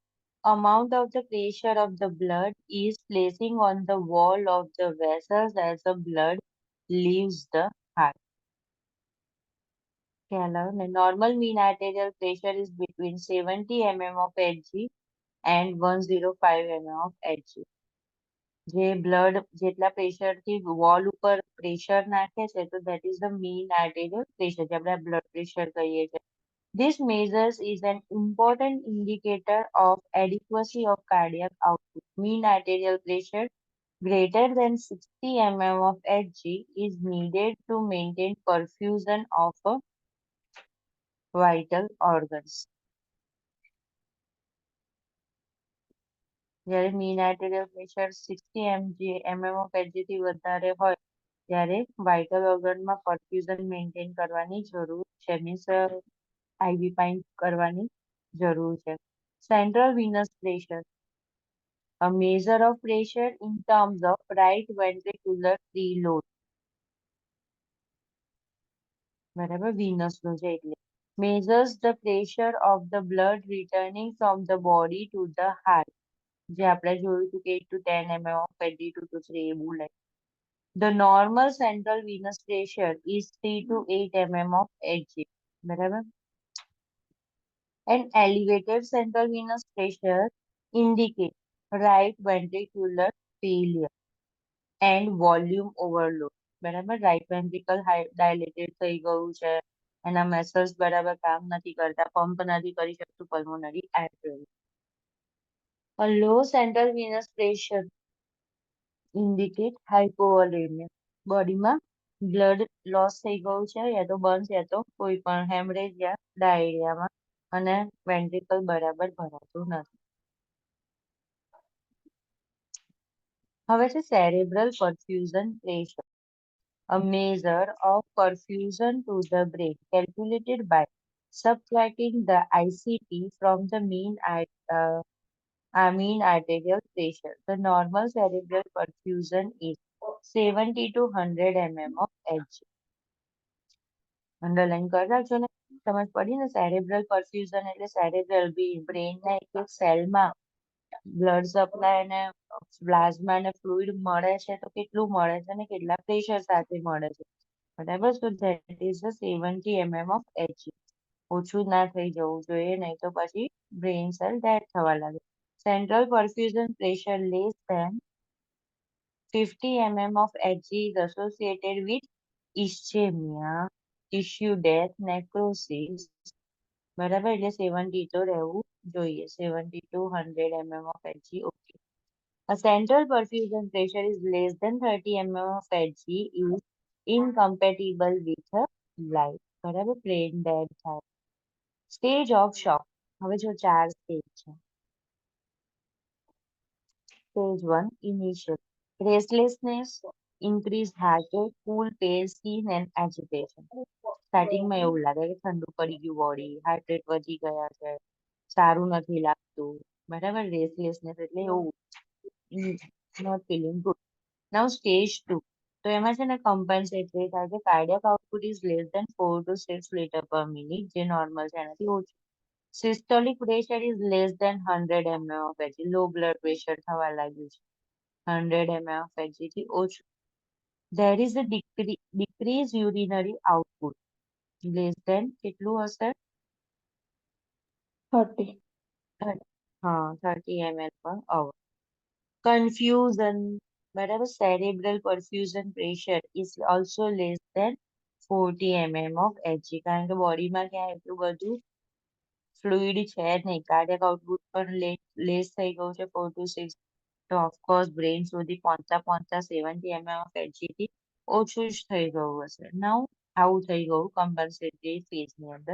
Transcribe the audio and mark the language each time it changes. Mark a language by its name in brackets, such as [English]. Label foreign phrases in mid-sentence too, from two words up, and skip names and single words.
[English] Amount of the pressure of the blood is placing on the wall of the vessels as the blood leaves the heart. Normal mean arterial pressure is between 70 mm of Hg and 105 mm of Hg. [Gujarati] જે બ્લડ જેટલા પ્રેશરથી વોલ ઉપર પ્રેશર નાખે છે તો [English] that is the mean arterial pressure [Gujarati] જે આપણે [English] blood pressure [Gujarati] કહીએ છીએ. [English] This measures is an important indicator of adequacy of cardiac output. Mean arterial pressure greater than 60 mm of Hg is needed to maintain perfusion of vital organs. [Gujarati] જ્યારે [English] mean arterial pressure 60 mm of Hg [Gujarati] થી વધારે હોય ત્યારે [English] vital organ [Gujarati] માં [English] perfusion maintain [Gujarati] કરવાની જરૂર છે [English] means IV pipe [Gujarati] કરવાની જરૂર છે. [English] Central venous pressure, a measure of pressure in terms of right ventricular preload. [Gujarati] બરાબર venous નું છે એટલે [English] measures the pressure of the blood returning from the body to the heart. [Gujarati] જે આપણે જોયું હતું કે [English] 8 to 10 mm of Hg, [Gujarati] 2 to 3 એવું like. [English] The normal central venous pressure is 3 to 8 mm of Hg. [Gujarati] બરાબર. [English] An elevated central venous pressure indicate right ventricular failure and volume overload. [Gujarati] બરાબર. [English] Right ventricle dilated [Gujarati] થઈ ગયું છે. એના muscles બરાબર કામ નથી કરતા, પંપ નથી કરી શકતું [English] pulmonary artery. A low central venous pressure indicate hypovolemia. [Gujarati] બોડીમાં [English] blood loss [Gujarati] થઈ ગયું છે યા તો બર્ન્સ યા તો કોઈ પણ હેમરેજ યા ડાયરિયામાં અને વેન્ટ્રિકલ બરાબર ભરાતું નથી. હવે છે [English] cerebral perfusion pressure, a measure of perfusion to the brain calculated by subtracting the ICP from the mean arterial pressure. The normal cerebral perfusion is 70 to 100 mm of Hg. [Gujarati] અંડરલાઈન કરી રાખજો ને, સમજ પડી ને. [English] cerebral perfusion [Gujarati] એટલે [English] cerebral brain [Gujarati] ના એક સેલમાં [English] blood supply [Gujarati] અને પ્લાઝમા અને ફ્લુઇડ મળે છે તો કેટલું મળે છે અને કેટલા પ્રેશર સાથે મળે છે બરાબર. [English] so that is the 70 mm of Hg. [Gujarati] ઓછું ના થઈ જવું જોઈએ, નહીં તો પછી [English] brain cell dead [Gujarati] થવા લાગે. [English] central perfusion pressure less than 50 mm of Hg is associated with ischemia, tissue death, necrosis. [Gujarati] બરાબર, એટલે 70 તો રહેવું જોઈએ. [English] 70 to 100 mm of Hg. Okay. A central perfusion pressure is less than 30 mm of Hg is incompatible with a life. [Gujarati] બરાબર, [English] brain dead [Gujarati] થાય. [English] Stage of shock. [Gujarati] હવે જો 4 સ્ટેજ છે. [English] Stage 1, initial. Restlessness, increased heart rate, cool, pale skin and agitation. [Gujarati] સ્ટાર્ટિંગમાં એવું લાગે કે ઠંડુ પડી ગયું બોડી, [English] heart rate [Gujarati] વધી ગયા છે, સારું નથી લાગતું, બરાબર. રેસ્ટલેસનેસ એટલે એવું, [English] not feeling good. now stage 2. [Gujarati] તો એમાં છે ને કમ્પન્સેટરી થાય છે. [English] cardiac output is less than 4 to 6 liter per minute, [Gujarati] જે નોર્મલ છે એનાથી ઓછું. [English] systolic pressure is less than 100 mm of Hg. low blood pressure [Gujarati] થવા લાગ્યું છે [English] 100 mm of Hg [Gujarati] થી ઓછું. [English] There is a decrease urinary output less than [Gujarati] કેટલું હશે? [English] 30. હા, 30 ml per hour. Confusion, બરાબર. Cerebral perfusion pressure is also less than 40 mm of Hg. [Gujarati] કારણ કે બોડીમાં ક્યાં એટલું બધું ફ્લુઇડ છે નહીં. [English] cardiac output [Gujarati] પણ લેસ થઈ ગયું છે 4 to 6. તો ઓફકોર્સ બ્રેઇન સુધી પહોંચતા પહોંચતા [English] 70 mm of Hg [Gujarati] થી ઓછું જ થઈ ગયું હશે. નાઉ આવું થઈ ગયું કમ્પન્સેટરી ફેઝની અંદર.